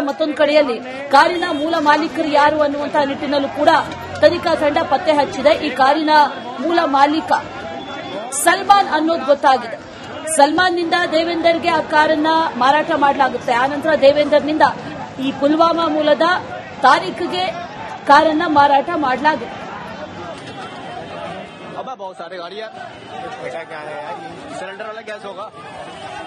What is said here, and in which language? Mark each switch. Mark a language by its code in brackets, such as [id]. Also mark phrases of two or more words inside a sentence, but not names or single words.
[kn] ಮತ್ತೊಂದು ಕಡೆಯಲ್ಲಿ ಕಾರಿನ ಮೂಲ ಮಾಲೀಕರು ಯಾರು ಅನ್ನುವಂತಹ ನಿಟ್ಟಿನಲ್ಲೂ ಕೂಡ ತನಿಖಾ ತಂಡ ಪತ್ತೆ ಹಚ್ಚಿದೆ. ಈ ಕಾರಿನ ಮೂಲ ಮಾಲೀಕ ಸಲ್ಮಾನ್ ಅನ್ನೋದು ಗೊತ್ತಾಗಿದೆ. ಸಲ್ಮಾನ್ನಿಂದ ದೇವೇಂದರ್ಗೆ ಆ ಕಾರನ್ನ ಮಾರಾಟ ಮಾಡಲಾಗುತ್ತೆ. ಆನಂತರ ದೇವೇಂದರ್ನಿಂದ ಈ ಪುಲ್ವಾಮಾ ಮೂಲದ ತಾರೀಕ್ಗೆ ಕಾರನ್ನ ಮಾರಾಟ ಮಾಡಲಾಗಿದೆ. [hi] अब बहुत सारे गाड़ियाँ बेटा क्या है यार, ये सिलेंडर वाला गैस होगा.